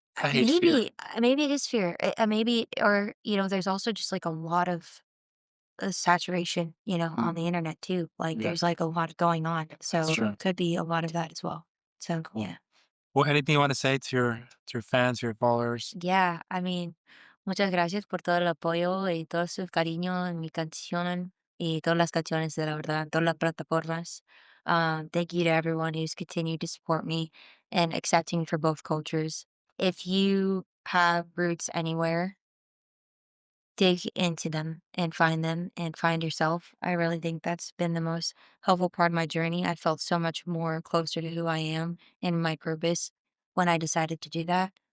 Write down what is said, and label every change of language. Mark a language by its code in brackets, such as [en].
[en] I hate fear. maybe it is fear. Maybe or there's also just like a lot of saturation, on Mm. the internet too. Like Yeah. there's like a lot going on. That's So true. it could be a lot of that as well. So Cool. yeah. Well, anything you want to say to your fans, your followers? Yeah, I mean, [es] muchas gracias por todo el apoyo y todo su cariño en mi canción y todas las canciones de la verdad, todas las plataformas. [en] Thank you to everyone who's continued to support me and accepting me for both cultures. If you have roots anywhere, dig into them and find yourself. I really think that's been the most helpful part of my journey. I felt so much more closer to who I am and my purpose when I decided to do that.